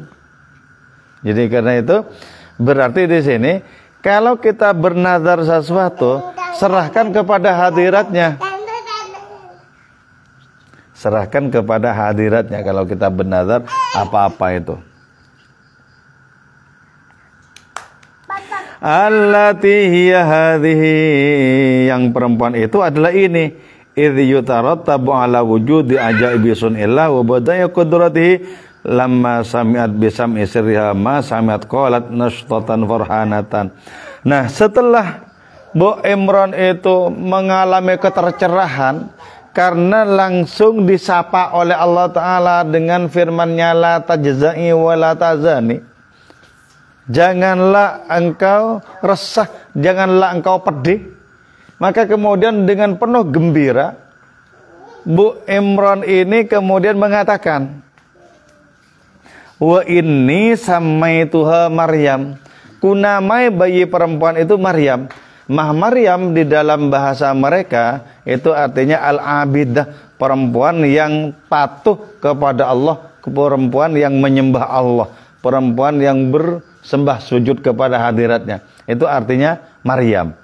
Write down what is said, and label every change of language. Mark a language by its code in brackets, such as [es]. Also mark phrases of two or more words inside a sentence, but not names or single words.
[id] Jadi karena itu, berarti di sini kalau kita bernazar sesuatu, serahkan kepada hadiratnya. Serahkan kepada hadiratnya kalau kita bernazar apa-apa itu. [ar] التي هي هذه, [id] yang perempuan itu adalah ini. [ar] إذ يترتب على وجود عجائب صنع الله وبدائع قدرته لما سمعت بسم اسرها ما سمعت قالت نشطة فرحانة. [id] Nah, setelah Bu Imran itu mengalami ketercerahan karena langsung disapa oleh Allah Ta'ala dengan firman-Nya [ar] لا تجزعي ولا تحزني. [id] Janganlah engkau resah, janganlah engkau pedih. Maka kemudian dengan penuh gembira Bu Imran ini kemudian mengatakan, [ar] وإني سميتها Maryam. [id] Kunamai bayi perempuan itu Maryam. Maryam di dalam bahasa mereka itu artinya al-abidah, perempuan yang patuh kepada Allah, perempuan yang menyembah Allah, perempuan yang bersembah sujud kepada hadiratnya. Itu artinya Maryam.